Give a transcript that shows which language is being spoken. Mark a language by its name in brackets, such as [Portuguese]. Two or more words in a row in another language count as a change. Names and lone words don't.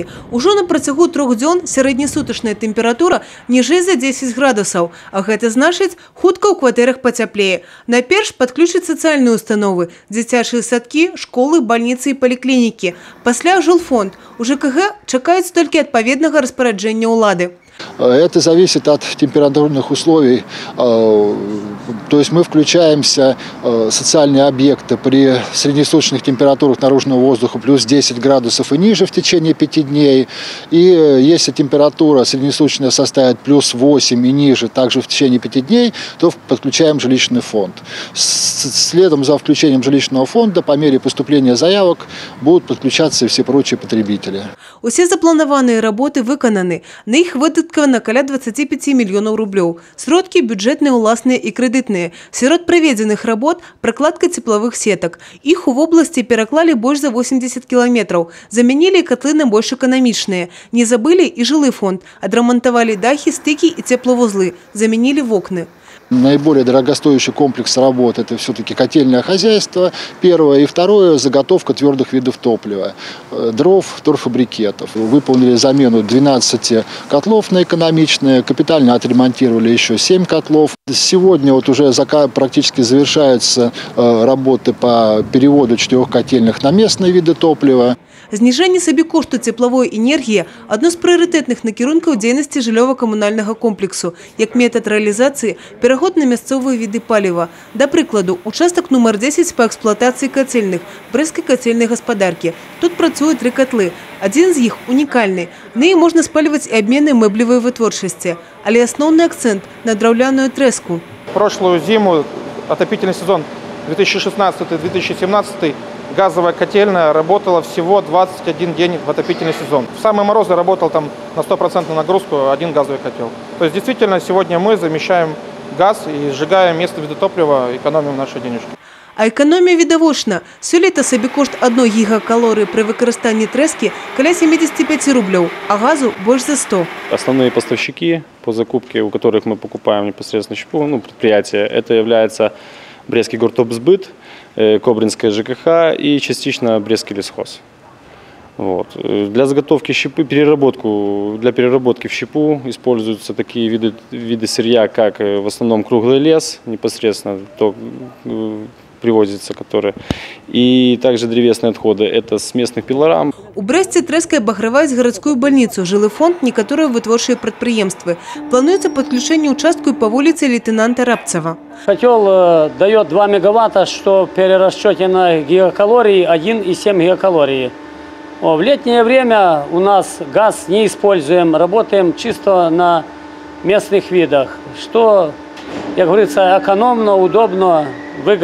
[Belarusian] Ужо на працягу 3 дзён сярэднесутачная тэмпература ніжэй за 10 градусаў, а гэта значыць, хутка ў кватэрах пацяплее. Найперш падключаць сацыяльныя установы, дзіцячыя садкі, школы, бальніцы і паліклінікі. Пасля жылфонд. У ЖКГ чакаюць толькі адпаведнага распараджэння ўлады. [Russian] Это зависит от температурных условий. То есть мы включаемся в социальные объекты при среднесуточных температурах наружного воздуха плюс 10 градусов и ниже в течение 5 дней. И если температура среднесуточная составит плюс 8 и ниже также в течение 5 дней, то подключаем жилищный фонд. Следом за включением жилищного фонда по мере поступления заявок будут подключаться и все прочие потребители. [Belarusian] Усе запланаваныя работы выкананы. На іх выдаткавана каля 25 мільёнаў рублёў. Сродкі бюджэтныя, уласныя і крэдытныя. Сярод праведзеных работ пракладка цеплавых сетак. Іх у вобласці пераклалі больш за 80 кіламетраў. Замянілі котлы на больш эканамічныя. Не забылі і жылы фонд. Адрамантавалі дахі, стыкі і цеплавузлы. Замянілі вокны. [Russian] Наиболее дорогостоящий комплекс работ – это все-таки котельное хозяйство, первое. И второе – заготовка твердых видов топлива, дров, торфобрикетов. Выполнили замену 12 котлов на экономичные, капитально отремонтировали еще 7 котлов. Сегодня вот уже практически завершаются работы по переводу 4 котельных на местные виды топлива. [Belarusian] Зніжэнне сабекошту цеплавой энергіі – адно з прыярытэтных накірункаў дзейнасці жыллёва-камунальнага комплексу, як метад рэалізацыі пераход на мясцовыя віды паліва. Да прыкладу, участак нумар 10 па эксплуатацыі кацельных брэсцкай кацельнай гаспадаркі. Тут працуюць 3 котлы. Адзін з іх унікальны. На ім можна спальваць і абмены мэблевай вытворчасці. Але асноўны акцэнт на драўляную трэску. [Russian] Прошлую зиму, отопительный сезон 2016-2017, газовая котельная работала всего 21 день в отопительный сезон. В самые морозы работал там на 100% нагрузку один газовый котел. То есть действительно сегодня мы замещаем газ и сжигаем местные виды топлива, экономим наши денежки. [Belarusian] А экономія відавочна. Сёлета сабекошт 1 гігакалорыі пры выкарыстанні трэскі каля 75 рублёў, а газу больш за 100. [Russian] Основные поставщики по закупке, у которых мы покупаем непосредственно предприятия, это является Брестский горторгсбыт, Кобринская ЖКХ и частично Брестский лесхоз. Вот. Для заготовки щепы, для переработки в щепу используются такие виды сырья, как в основном круглый лес, непосредственно то привозится, и также древесные отходы. Это с местных пилорам. [Belarusian] У Брэсце трэскай абаграваюць гарадскую больніцу, жылы фонд, некаторыя вытворчыя прадпрыемствы. Плануецца падключэнне участку по вуліцы лейтенанта Рабцева. [Russian] Котел дает 2 мегаватта, что в перерасчете на гигакалории 1,7 гигакалории. В летнее время у нас газ не используем, работаем чисто на местных видах, что, как говорится, экономно, удобно, выгодно.